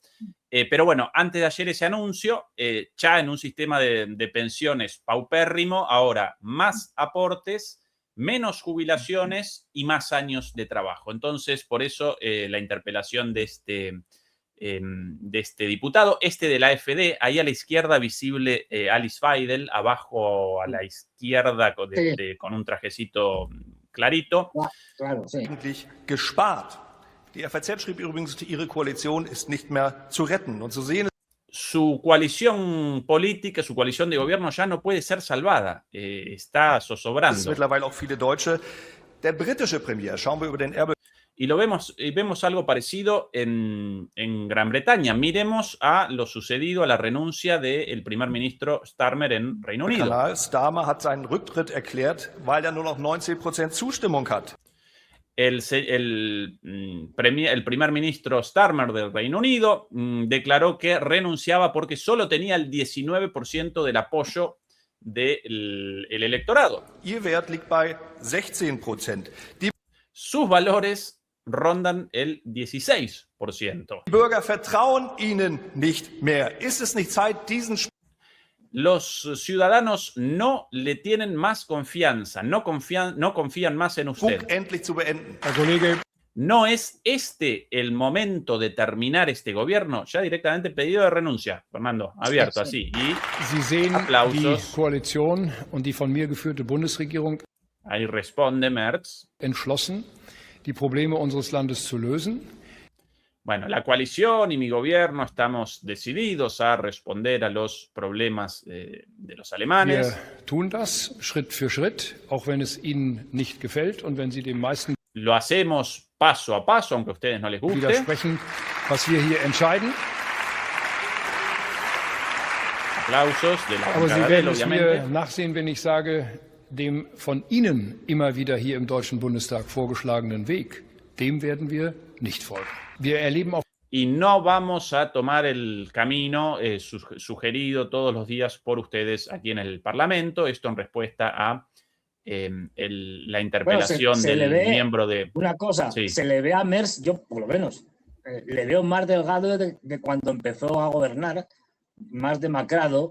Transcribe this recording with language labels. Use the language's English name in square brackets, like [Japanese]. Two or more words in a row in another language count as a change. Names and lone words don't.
[Spanish] Pero bueno, antes de ayer ese anuncio, ya en un sistema de pensiones paupérrimo, ahora más aportes, menos jubilaciones y más años de trabajo. Entonces, por eso la interpelación de este diputado, de la AfD, ahí a la izquierda visible Alice Weidel, abajo a la izquierda con un trajecito clarito. Claro, sí. [German] Gespart. Die FAZ schrieb übrigens, ihre Koalition ist nicht mehr zu retten. Und zu sehen, [Spanish] su coalición política, su coalición de gobierno ya no puede ser salvada, está zozobrando. [German] Mittlerweile auch viele Deutsche. Der britische Premier, schauen wir über den Erbe. [Spanish] Y vemos algo parecido en Gran Bretaña. Miremos a lo sucedido a la renuncia del primer ministro Starmer en Reino Unido. [German] Starmer hat seinen Rücktritt erklärt, weil er nur noch 19% Zustimmung hat. [Spanish] El primer ministro Starmer del Reino Unido declaró que renunciaba porque solo tenía el 19% del apoyo del electorado. [German] Ihr Wert liegt bei 16%. [Spanish] Sus valores rondan el 16%. [German] Die Bürger vertrauen ihnen nicht mehr. Ist es nicht Zeit, diesen [Spanish] Los ciudadanos no le tienen más confianza, no confían más en usted. [German] Endlich zu beenden. [Spanish] ¿No es el momento de terminar este gobierno? Ya directamente pedido de renuncia, Fernando, abierto así. Y [German] Sie sehen [Spanish] aplausos. [German] Die Koalition und die von mir geführte Bundesregierung [Spanish] Ahí responde Merz. [German] Entschlossen, die Probleme unseres Landes zu lösen. [Spanish] Bueno, la coalición y mi gobierno estamos decididos a responder a los problemas de los alemanes. [German] Wir tun das Schritt für Schritt, auch wenn es Ihnen nicht gefällt und wenn Sie den meisten [Spanish] Lo hacemos paso a paso, aunque a ustedes no les guste. [German] Widersprechen, was wir hier entscheiden. [Spanish] Aplausos de la [German] Aber Sie [Spanish] bancada, [German] werden es [Spanish] obviamente. [German] mir nachsehen, wenn ich sage, dem von Ihnen immer wieder hier im Deutschen Bundestag vorgeschlagenen Weg, dem werden wir nicht folgen. Wir erleben auch [Spanish] Y no vamos a tomar el camino sugerido todos los días por ustedes aquí en el Parlamento. Esto en respuesta a la interpelación del miembro de... Una cosa, sí. Se le ve a Merz, yo por lo menos, le veo más delgado de cuando empezó a gobernar, más demacrado.